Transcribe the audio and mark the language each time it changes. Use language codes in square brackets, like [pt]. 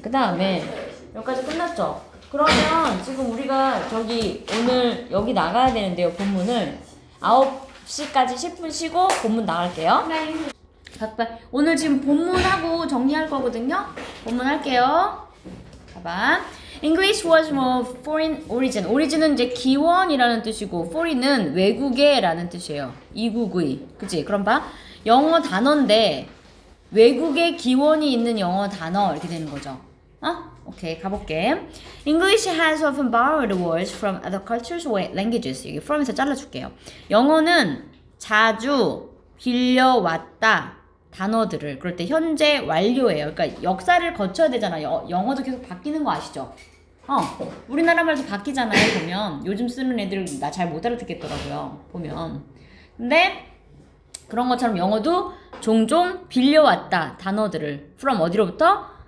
[ko] 그 다음에 여기까지 끝났죠? 그러면 지금 우리가 저기 오늘 여기 나가야 되는데요. 본문을 9시까지 10분 쉬고 본문 나갈게요. 오늘 지금 본문하고 정리할 거거든요. 본문 할게요. 봐봐. [en] English was more foreign origin. [ko] origin은 이제 기원이라는 뜻이고 foreign은 외국의라는 뜻이에요. 이국의. 그치? 그럼 봐. 영어 단어인데 외국의 기원이 있는 영어 단어 이렇게 되는 거죠. 오케이. 가볼게. [en] English has often borrowed words from other cultures or languages. [ko] 여기 from에서 잘라줄게요. 영어는 자주 빌려왔다. 단어들을 그럴 때 현재 완료예요. 그러니까 역사를 거쳐야 되잖아. 영어도 계속 바뀌는 거 아시죠? 우리나라 말도 바뀌잖아요. 보면 요즘 쓰는 애들 나 잘 못 알아듣겠더라고요. 보면 근데 그런 것처럼 영어도 종종 빌려왔다 단어들을 from 어디로부터?